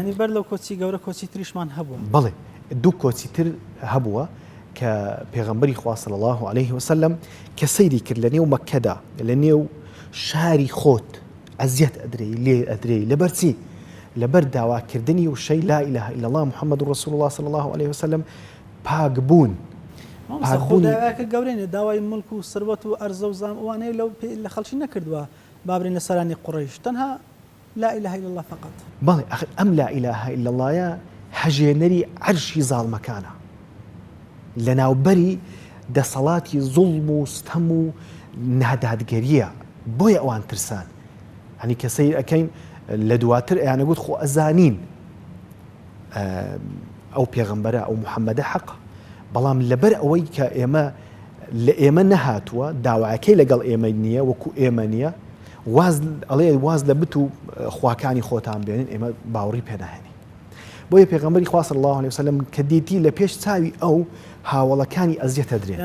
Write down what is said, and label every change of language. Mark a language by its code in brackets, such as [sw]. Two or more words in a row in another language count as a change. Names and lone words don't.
[ckb] یعنی بەر لەو کۆچی گەورە کۆچی تریشمان هەبوو. بەڵێ دوو کۆچی تر هەبووە کە پێغەمبەری خوا [ar] صلی الله عليه وسلم [ckb] کە سەیری کرد لە نێو مەککەدا لە نێو شاری خۆت ئەزیەت ئەدرێی لێ ئەدرێی لەبەرچی لەبەر داواکردنی و شەی [ar] لا إله إلا الله محمد رسول الله صلی الله عليه وسلم [ckb] پاک بوون. خۆداواکە گەورەیە داوای ملک و سروەت و ئەرزە و زام ئەوانەیە لە خەڵکی نەکردووە بابرین لە سەرانی قوڕیش تەنها [ar] لا إله إلا الله فقط. [ckb] بەڵێ ئەم [ar] لا إله إلا اللهە [ckb] هەژێنەری عەرشی زاڵمەکانە لە ناوبەری دەسەڵاتی زوڵم و ستەم و نادادگەریە بۆیە ئەوان ترسان هەنی کە سەیر ئەەکەین لە دواتر ئەیانەگوت خۆ ئەزانین ئەو پێغەمبەرە ئەو محەممەدە حەق بەڵام لەبەر ئەوەی کە ئێمە لە ئێمە نەهاتووە داواکەی لەگەڵ ئێمە نییە وەکو ئێمە نییە ئەڵێ واز لە بت و خواکانی خۆتان بێنن ئێمە باوەڕی پێناهێنی بۆیە پێغەمبەری خوا [ar] صلی الله عليه وسلم [ckb] کە دیتی لە پێش چاوی ئەو هاوڵەکانی ئەزیەتە درێن